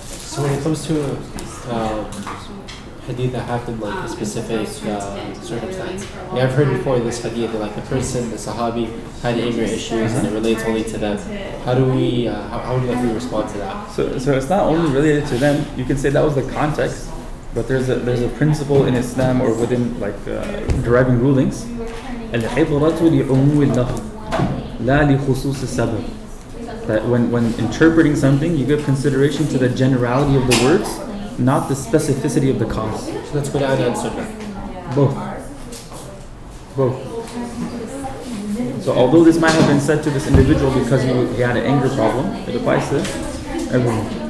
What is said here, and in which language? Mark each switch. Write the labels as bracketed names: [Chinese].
[English] So when it comes to hadith that happened like a specific circumstance, yeah, I've heard before this hadith that like the person, the Sahabi, had anger issues and it relates only to them. How do we, how do we respond to that? So it's not only related to them. You can say that was the context, but there's a principle in Islam or within like deriving rulings. [Arabic] العبرة لعموم اللفظ لا لخصوص السبب. [English] That when interpreting something, you give consideration to the generality of the words, not the specificity of the cause. So that's Quran and Sunnah. Both. So although this might have been said to this individual because he had an anger problem, it applies to everyone.